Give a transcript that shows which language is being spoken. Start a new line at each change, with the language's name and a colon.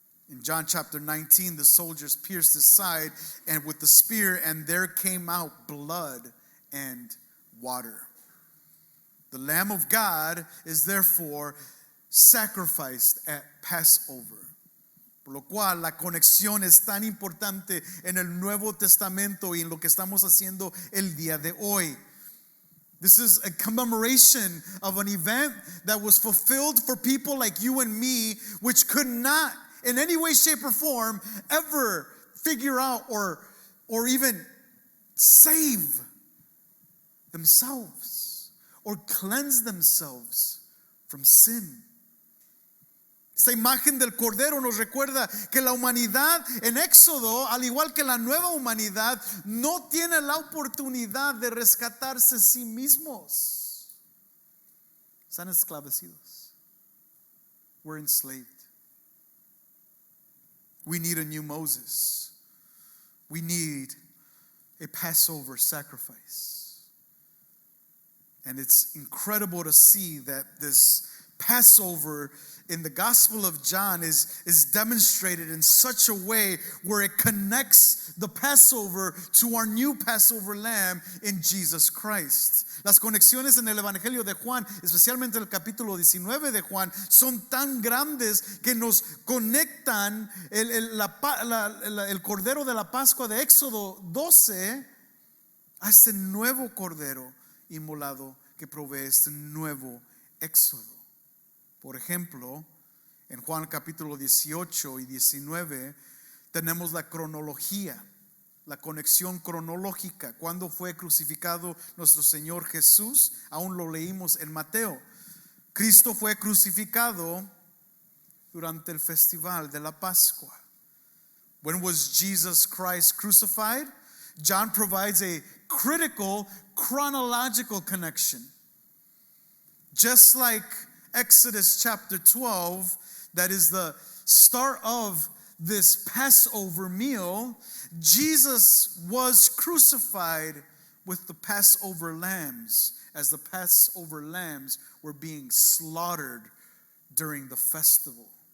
English: In John chapter 19, the soldiers pierced his side and with the spear, and there came out blood and water. The Lamb of God is therefore sacrificed at Passover.
Spanish: Por lo cual la conexión es tan importante en el Nuevo Testamento y en lo que estamos haciendo el día de hoy.
English: This is a commemoration of an event that was fulfilled for people like you and me, which could not in any way, shape, or form ever figure out or even save themselves or cleanse themselves from sin.
Spanish: Esta imagen del Cordero nos recuerda que la humanidad en Éxodo, al igual que la nueva humanidad, no tiene la oportunidad de rescatarse a sí mismos. Están esclavecidos.
English: We're enslaved. We need a new Moses. We need a Passover sacrifice. And it's incredible to see that this Passover in the Gospel of John is demonstrated in such a way where it connects the Passover to our new Passover lamb in Jesus Christ.
Spanish: Las conexiones en el Evangelio de Juan, especialmente el capítulo 19 de Juan, son tan grandes que nos conectan el Cordero de la Pascua de Éxodo 12 a este nuevo Cordero inmolado que provee este nuevo Éxodo. Por ejemplo, en Juan capítulo 18 y 19 tenemos la cronología, la conexión cronológica. ¿Cuándo fue crucificado nuestro Señor Jesús? Aún lo leímos en Mateo. Cristo fue crucificado durante el festival de la Pascua.
English: When was Jesus Christ crucified? John provides a critical chronological connection. Just like Exodus chapter 12, that is the start of this Passover meal, Jesus was crucified with the Passover lambs, as the Passover lambs were being slaughtered during the festival.